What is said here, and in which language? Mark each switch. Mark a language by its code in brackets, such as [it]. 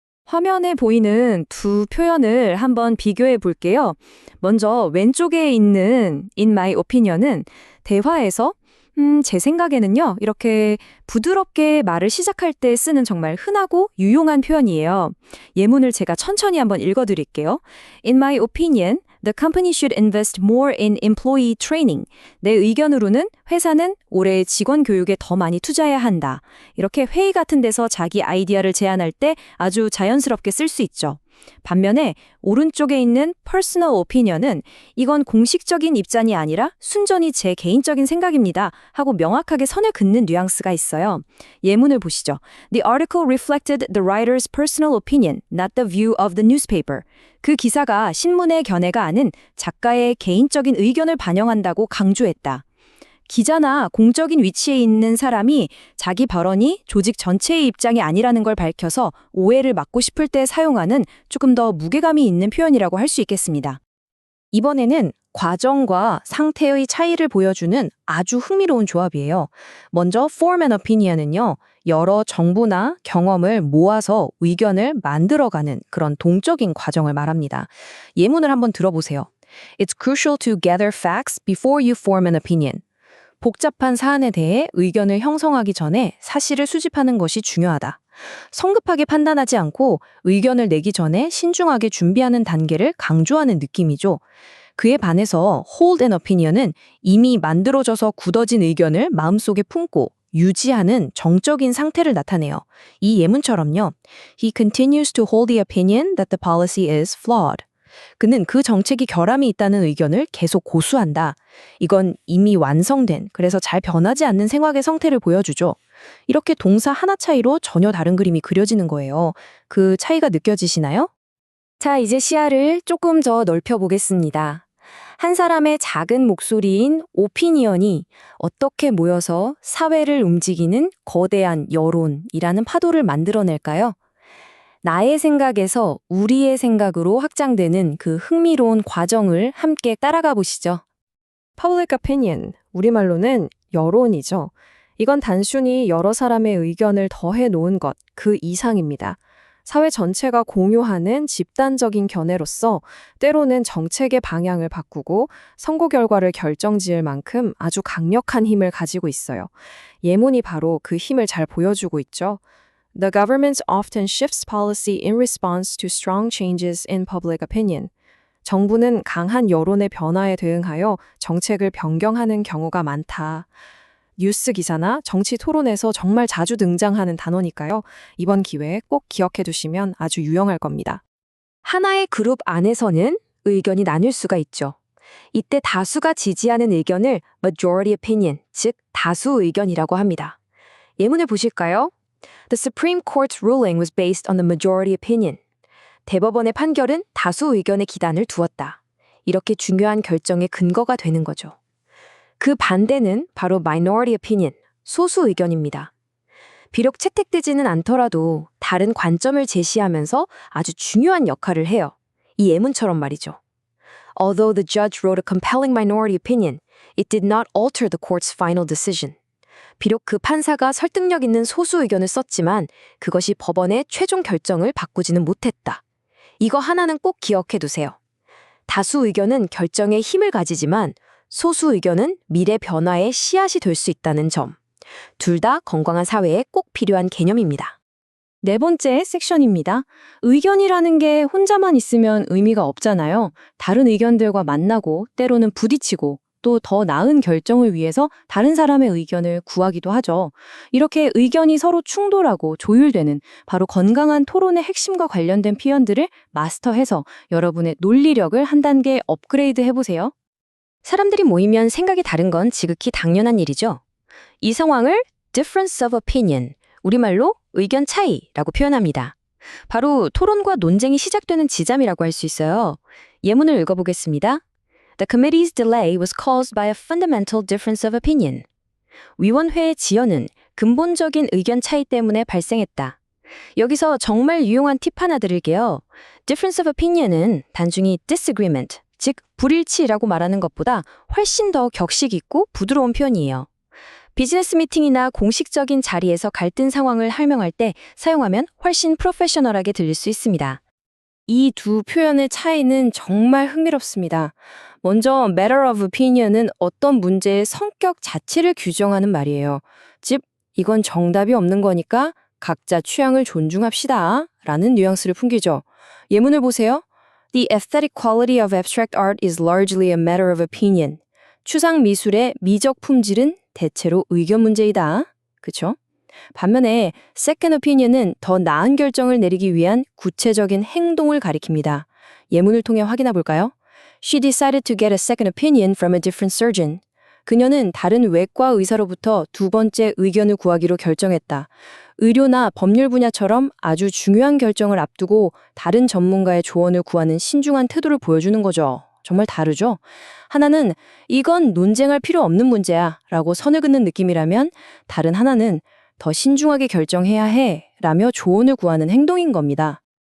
[ko] 화면에 보이는 두 표현을 한번 비교해 볼게요. 먼저 왼쪽에 있는 [en] In my opinion [ko] 은 대화에서 제 생각에는요, 이렇게 부드럽게 말을 시작할 때 쓰는 정말 흔하고 유용한 표현이에요. 예문을 제가 천천히 한번 읽어드릴게요. [en] In my opinion, the company should invest more in employee training. [ko] 내 의견으로는 회사는 올해 직원 교육에 더 많이 투자해야 한다. 이렇게 회의 같은 데서 자기 아이디어를 제안할 때 아주 자연스럽게 쓸 수 있죠. 반면에 오른쪽에 있는 [en] personal opinion [ko] 은 이건 공식적인 입장이 아니라 순전히 제 개인적인 생각입니다 하고 명확하게 선을 긋는 뉘앙스가 있어요. 예문을 보시죠. [en] The article reflected the writer's personal opinion, not the view of the newspaper. [ko] 그 기사가 신문의 견해가 아닌 작가의 개인적인 의견을 반영한다고 강조했다. 기자나 공적인 위치에 있는 사람이 자기 발언이 조직 전체의 입장이 아니라는 걸 밝혀서 오해를 막고 싶을 때 사용하는 조금 더 무게감이 있는 표현이라고 할 수 있겠습니다. 이번에는 과정과 상태의 차이를 보여주는 아주 흥미로운 조합이에요. 먼저 [en] form and opinion [ko] 은요, 여러 정보나 경험을 모아서 의견을 만들어가는 그런 동적인 과정을 말합니다. 예문을 한번 들어보세요. [en] It's crucial to gather facts before you form an opinion. [ko] 복잡한 사안에 대해 의견을 형성하기 전에 사실을 수집하는 것이 중요하다. 성급하게 판단하지 않고 의견을 내기 전에 신중하게 준비하는 단계를 강조하는 느낌이죠. 그에 반해서 [en] hold an opinion [ko] 은 이미 만들어져서 굳어진 의견을 마음속에 품고 유지하는 정적인 상태를 나타내요. 이 예문처럼요. [en] He continues to hold the opinion that the policy is flawed. [ko] 그는 그 정책이 결함이 있다는 의견을 계속 고수한다. 이건 이미 완성된, 그래서 잘 변하지 않는 생각의 상태를 보여주죠. 이렇게 동사 하나 차이로 전혀 다른 그림이 그려지는 거예요. 그 차이가 느껴지시나요? 자, 이제 시야를 조금 더 넓혀보겠습니다. 한 사람의 작은 목소리인 오피니언이 어떻게 모여서 사회를 움직이는 거대한 여론이라는 파도를 만들어낼까요? 나의 생각에서 우리의 생각으로 확장되는 그 흥미로운 과정을 함께 따라가 보시죠. [en] Public opinion, [ko] 우리말로는 여론이죠. 이건 단순히 여러 사람의 의견을 더해 놓은 것, 그 이상입니다. 사회 전체가 공유하는 집단적인 견해로서 때로는 정책의 방향을 바꾸고 선거 결과를 결정지을 만큼 아주 강력한 힘을 가지고 있어요. 예문이 바로 그 힘을 잘 보여주고 있죠. [en] The government often shifts policy in response to strong changes in public opinion. [ko] 정부는 강한 여론의 변화에 대응하여 정책을 변경하는 경우가 많다. 뉴스 기사나 정치 토론에서 정말 자주 등장하는 단어니까요. 이번 기회에 꼭 기억해 두시면 아주 유용할 겁니다. 하나의 그룹 안에서는 의견이 나뉠 수가 있죠. 이때 다수가 지지하는 의견을 [en] majority opinion, [ko] 즉 다수 의견이라고 합니다. 예문을 보실까요? [en] The Supreme Court's ruling was based on the majority opinion. [ko] 대법원의 판결은 다수 의견의 기단을 두었다. 이렇게 중요한 결정의 근거가 되는 거죠. 그 반대는 바로 [en] minority opinion, [ko] 소수 의견입니다. 비록 채택되지는 않더라도 다른 관점을 제시하면서 아주 중요한 역할을 해요. 이 예문처럼 말이죠. [en] Although the judge wrote a compelling minority opinion, it did not alter the court's final decision. [ko] 비록 그 판사가 설득력 있는 소수 의견을 썼지만 그것이 법원의 최종 결정을 바꾸지는 못했다. 이거 하나는 꼭 기억해 두세요. 다수 의견은 결정에 힘을 가지지만 소수 의견은 미래 변화의 씨앗이 될 수 있다는 점. 둘 다 건강한 사회에 꼭 필요한 개념입니다. 네 번째 섹션입니다. 의견이라는 게 혼자만 있으면 의미가 없잖아요. 다른 의견들과 만나고 때로는 부딪히고 또 더 나은 결정을 위해서 다른 사람의 의견을 구하기도 하죠. 이렇게 의견이 서로 충돌하고 조율되는 바로 건강한 토론의 핵심과 관련된 표현들을 마스터해서 여러분의 논리력을 한 단계 업그레이드 해보세요. 사람들이 모이면 생각이 다른 건 지극히 당연한 일이죠. 이 상황을 [en] difference of opinion, [ko] 우리말로 의견 차이라고 표현합니다. 바로 토론과 논쟁이 시작되는 지점이라고 할 수 있어요. 예문을 읽어보겠습니다. [en] The committee's delay was caused by a fundamental difference of opinion. [ko] 위원회의 지연은 근본적인 의견 차이 때문에 발생했다. 여기서 정말 유용한 팁 하나 드릴게요. [en] difference of opinion [ko] 은 단순히 disagreement, 즉 불일치라고 말하는 것보다 훨씬 더 격식 있고 부드러운 표현이에요. 비즈니스 미팅이나 공식적인 자리에서 갈등 상황을 설명할 때 사용하면 훨씬 프로페셔널하게 들릴 수 있습니다. 이 두 표현의 차이는 정말 흥미롭습니다. 먼저 [en] matter of opinion [ko] 은 어떤 문제의 성격 자체를 규정하는 말이에요. 즉, 이건 정답이 없는 거니까 각자 취향을 존중합시다 라는 뉘앙스를 풍기죠. 예문을 보세요. [en] The aesthetic quality of abstract art is largely a matter of opinion. [ko] 추상 미술의 미적 품질은 대체로 의견 문제이다. 그쵸? 반면에 [en] second opinion [ko] 은 더 나은 결정을 내리기 위한 구체적인 행동을 가리킵니다. 예문을 통해 확인해 볼까요? [en] She decided to get a second opinion from a different surgeon. [ko] 그녀는 다른 외과 의사로부터 두 번째 의견을 구하기로 결정했다. 의료나 법률 분야처럼 아주 중요한 결정을 앞두고 다른 전문가의 조언을 구하는 신중한 태도를 보여주는 거죠. 정말 다르죠? 하나는 이건 논쟁할 필요 없는 문제야 라고 선을 긋는 느낌이라면 다른 하나는 더 신중하게 결정해야 해 라며 조언을 구하는 행동인 겁니다.